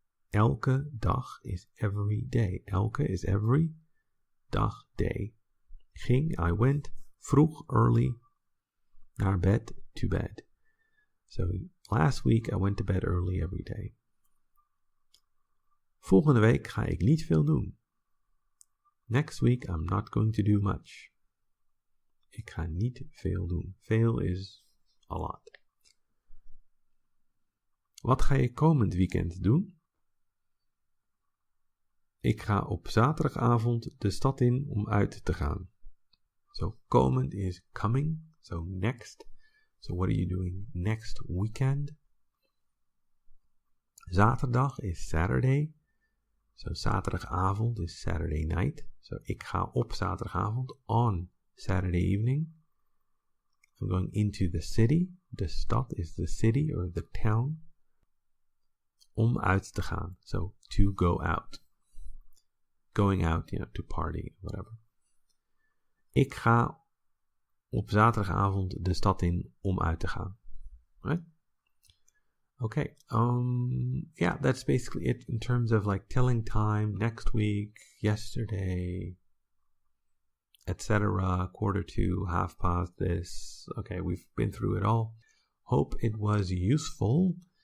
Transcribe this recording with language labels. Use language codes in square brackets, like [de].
[nl] Elke dag [en] is every day. Elke is every, dag, day. I went, vroeg, early, [nl] naar bed, [en] to bed. So, last week I went to bed early every day. [nl] Volgende week ga ik niet veel doen. [en] Next week I'm not going to do much. [nl] Ik ga niet veel doen. Veel [en] is a lot. [nl] Wat ga je komend weekend doen? Ik ga op zaterdagavond de stad in om uit te gaan. [en] So, komend is coming. So, next. So, what are you doing next weekend? Zaterdag is Saturday. So, zaterdagavond is Saturday night. [nl] So, ik ga op zaterdagavond, [en] on Saturday evening. I'm going into the city. [nl] De stad [en] is the city or the town. [nl] Om uit te gaan. [en] So, to go out. Going out, to party, whatever. [nl] Ik ga op zaterdagavond de stad in om uit te gaan. [en] Right? Okay. Yeah, that's basically it in terms of like telling time, next week, yesterday, etc., 1:45, 2:30 this. Okay, we've been through it all. Hope it was useful.